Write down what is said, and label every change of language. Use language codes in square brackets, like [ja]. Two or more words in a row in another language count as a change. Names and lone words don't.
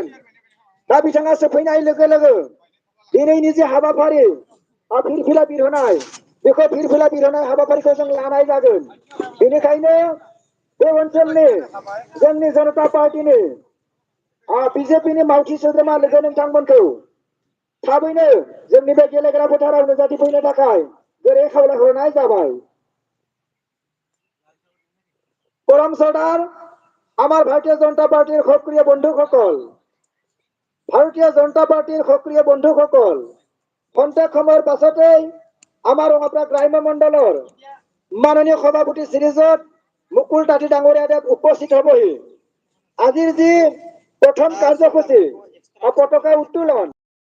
[brx] दा बिथाङा सफैनाय लोगो लोगो दिनैनि जे हाबाफारि फिरफिला बिरहोनाय बेखौ फिरफिला बिरहोनाय हाबाफारिखौ जों लानाय जागोन। बेनिखायनो बे ओनसोलनि जोंनि जनता पार्टीनि बिजेपिनि मावथि सोद्रोमा लोगो नोंथांमोनखौ थाबैनो जोंनि बे गेलेग्रा फोथाराव नुजाथिफैनो थाखाय गोरै खावलायहरनाय जाबाय। [as] পরম সর্দার আমার ভারতীয় জনতা পার্টির সক্রিয় বন্ধুসকল, ভারতীয় জনতা পার্টির সক্রিয় বন্ধুসকল, খন্তেক সময়ৰ পাছতেই আমাৰ ৰঙাপাৰা গ্ৰাম্য মণ্ডলৰ মাননীয় সভাপতি শ্ৰীযুত মুকুল তাঁতী ডাঙৰীয়াদেৱ উপস্থিত হবহি। আজিৰ যি প্ৰথম কাৰ্যসূচী পতাকা উত্তোলন